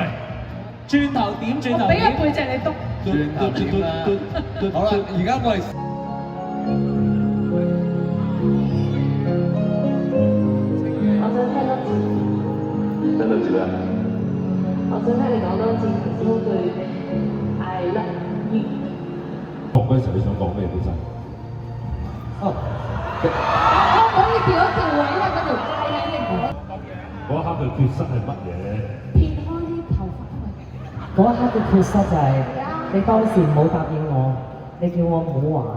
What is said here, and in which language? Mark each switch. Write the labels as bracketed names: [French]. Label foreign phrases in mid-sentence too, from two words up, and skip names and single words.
[Cantonese] 轉頭點？轉頭我俾個點？背脊你篤。轉頭點啦？好啦，而家我哋聽多次啦。我想聽你講多次頭先嗰句 [English] I love you。 [Cantonese] 講嗰陣時你想講咩本身？哦，可唔可以調一調位咧？嗰條街咧，你唔好嗰一刻嘅缺失係乜嘢？撇開啲頭髮啊嘛。嗰一刻嘅缺失就係你當時冇答應我，你叫我唔好玩。